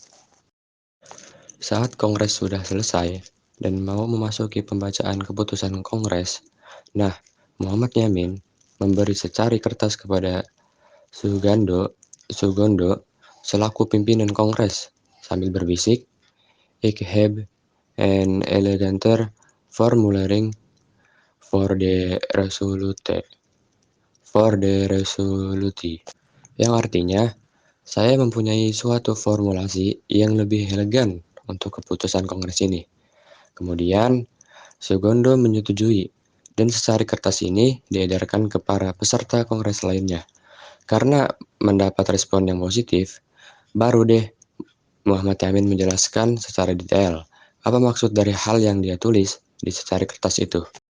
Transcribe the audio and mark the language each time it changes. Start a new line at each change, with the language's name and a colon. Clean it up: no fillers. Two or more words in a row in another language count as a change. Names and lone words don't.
Indonesian: Saat Kongres sudah selesai dan mau memasuki pembacaan keputusan Kongres, Muhammad Yamin memberi secari kertas kepada Sugondo selaku pimpinan Kongres sambil berbisik,
Dutch: "Ik heb een eleganter formulering voor de resolutie,"
Indonesian: yang artinya, saya mempunyai suatu formulasi yang lebih elegan untuk keputusan Kongres ini. Kemudian, Sugondo menyetujui, dan secari kertas ini diedarkan ke para peserta Kongres lainnya. Karena mendapat respon yang positif, baru deh Muhammad Yamin menjelaskan secara detail apa maksud dari hal yang dia tulis di secari kertas itu.